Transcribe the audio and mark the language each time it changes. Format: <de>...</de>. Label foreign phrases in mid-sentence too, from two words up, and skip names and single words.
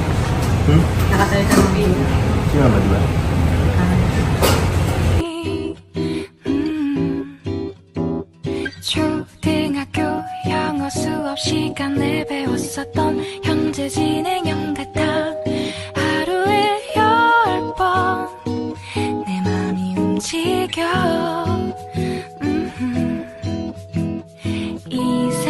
<tl>Nakatay ka ng video. Si mama, di ba?</tl> <ko>초등학교 영어 수업 시간에 배웠었던 현재 진행형 같아 하루에 10번 내 맘이 움직여 이</ko>